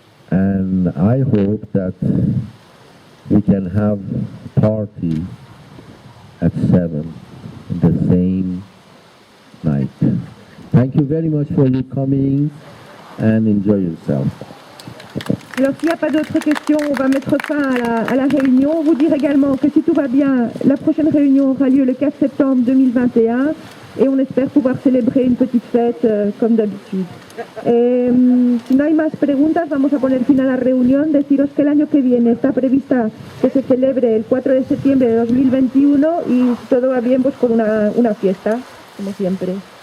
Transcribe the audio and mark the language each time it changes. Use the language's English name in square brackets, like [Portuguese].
[English] and I hope that we can have party at 7 in the same night. Thank you very much for your coming and enjoy yourself. [French] Alors s'il n'y a pas d'autres questions, on va mettre fin à la réunion. Vous dire également que si tout va bien, la prochaine réunion aura lieu le 4 septembre 2021 et on espère pouvoir célébrer une petite fête comme d'habitude. [Spanish] Si no hay más preguntas, vamos a poner fin a la reunión. Deciros que el año que viene está prevista que se celebre el 4 de septiembre de 2021 y si todo va bien, pues con una fiesta, como siempre.